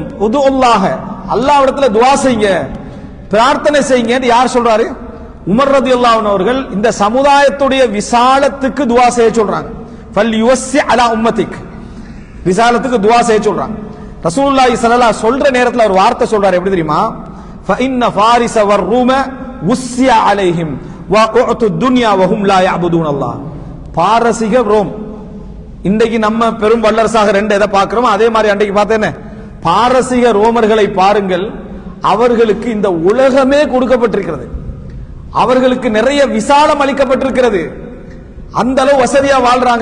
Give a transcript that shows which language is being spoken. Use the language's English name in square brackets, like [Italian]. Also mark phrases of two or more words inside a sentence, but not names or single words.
[Tamil] உது அல்லாஹ், அல்லாஹ்விடத்துல துஆ செய்யுங்க, பிரார்த்தனை செய்யுங்க. யார் சொல்றாரு, உமர் [Arabic] رضي الله عنه [Tamil] அவர்கள் இந்த சமுதாயத்துடைய விசாலத்துக்கு துஆ செய்ய சொல்றாங்க. [Arabic] فليوسع على أمتك, [Tamil] விசாலத்துக்கு துஆ செய்ய சொல்றாங்க. [Arabic] رسول الله صلى الله عليه [Tamil] சொல்ற நேரத்துல ஒரு வார்த்தை சொல்றாரு, எப்படி தெரியுமா, [Arabic] فإن فارس والروم وسع عليهم وأعطوا الدنيا وهم لا يعبدون الله. [Tamil] பாரசீக ரோம், இன்றைக்கு நம்ம பெரும் வல்லரசாக ரெண்டு எதை பார்க்கிறோமோ அதே மாதிரி அன்றைக்கு பார்த்தேன்னு பாரசீக ரோமர்களை பாருங்கள், அவர்களுக்கு இந்த உலகமே கொடுக்கப்பட்டிருக்கிறது, அவர்களுக்கு நிறைய விசாலம் அளிக்கப்பட்டிருக்கிறது, அந்த அளவு வசதியா வாழ்றாங்க.